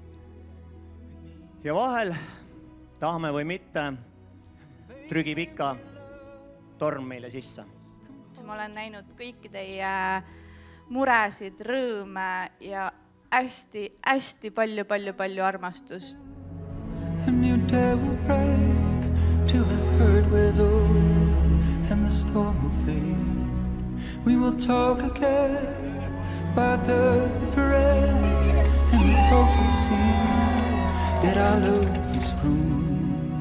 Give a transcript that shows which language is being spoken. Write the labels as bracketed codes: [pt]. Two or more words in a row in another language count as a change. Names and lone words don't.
[et] Ja vahel, tahame või mitte, trügib ikka torm meile sisse. Ma olen näinud kõiki teie muresid, rõõme ja hästi palju armastust. [en] And your day will break till the hurt wears off and the storm will fade. We will talk again about the difference and we hope we'll see that our love is grown.